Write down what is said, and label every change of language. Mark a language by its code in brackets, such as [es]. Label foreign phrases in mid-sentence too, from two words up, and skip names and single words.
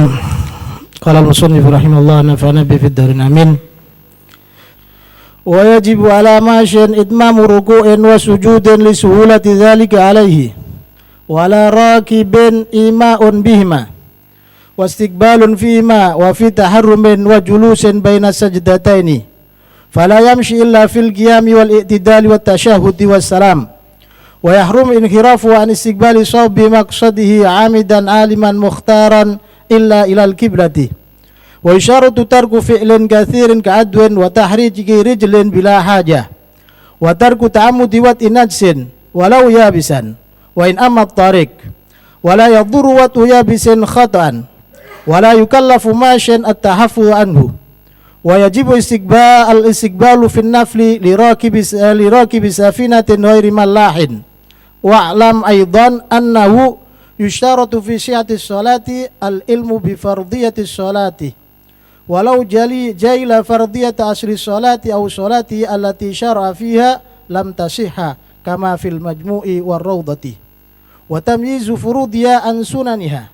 [ar] قال المصنف رحمه الله نفعنا به في الدارين آمين. ويجب على ماش إتمام ركوع وسجود لسهولة ذلك عليه ولا راكب إيماء بهما واستقبال فيهما وفي تحرم وجلوس بين السجدتين فلا يمشي إلا في القيام والاعتدال والتشهد والسلام ويحرم انحراف عن استقبال صوب مقصده عامدا عالما مختارا إلا إلى القبلة وإشارة ترك فعل كثير كعدو وتخريج رجل بلا حاجة وترك تعمد وطء نجس ولو يابسا وإن عم الطريق ولا يضر وطء يابس خطأ ولا يكلف ماش التحفظ عنه و يجب استقبال في النفل لراكب سفينة غير ملاح واعلم أيضا أنه يشترط في صحة الصلاة العلم بفرضية الصلاة ولو جهل فرضية أصل الصلاة أو الصلاة التي شرع فيها لم تصح كما في المجموع والروضة وتمييز فروضها عن سننها.